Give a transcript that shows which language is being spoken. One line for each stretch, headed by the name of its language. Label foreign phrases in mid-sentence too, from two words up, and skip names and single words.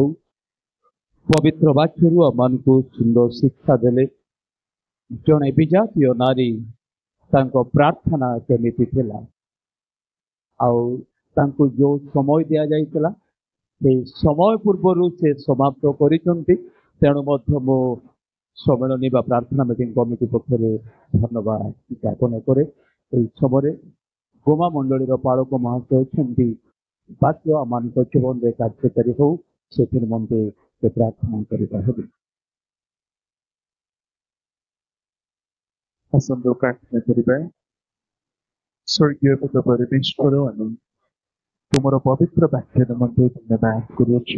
Odia: ପବିତ୍ର ବାକ୍ୟରୁ ଆମମାନଙ୍କୁ ସୁନ୍ଦର ଶିକ୍ଷା ଦେଲେ। ଜଣେ ବିଜାତୀୟ ନାରୀ, ତାଙ୍କ ପ୍ରାର୍ଥନା କେମିତି ଥିଲା, ଆଉ ତାଙ୍କୁ ଯେଉଁ ସମୟ ଦିଆଯାଇଥିଲା ସେଇ ସମୟ ପୂର୍ବରୁ ସେ ସମାପ୍ତ କରିଛନ୍ତି। ତେଣୁ ମଧ୍ୟ ମୁଁ ସମ୍ମିଳନୀ ବା ପ୍ରାର୍ଥନା ମିଟିଂ କମିଟି ପକ୍ଷରେ ଧନ୍ୟବାଦ ଜ୍ଞାପନ କରେ ଏଇ ସମୟରେ ଗୋମା ମଣ୍ଡଳୀର ପାଳକ ମହାଶୟ ଅଛନ୍ତି ବାକ୍ୟ ଆମମାନଙ୍କ ଜୀବନରେ କାର୍ଯ୍ୟକାରୀ ହଉ ସେଥି ନିମନ୍ତେ ସେ ପ୍ରାର୍ଥନା କରିବା ହେବେ। ଆସନ୍ତୁ ପ୍ରାର୍ଥନା କରିବା। ସ୍ୱର୍ଗୀୟ ପିତା ପରମେଶ୍ୱର, ଆମେ ତୁମର ପବିତ୍ର ବାକ୍ୟ ନିମନ୍ତେ ଧନ୍ୟବାଦ କରୁଅଛୁ।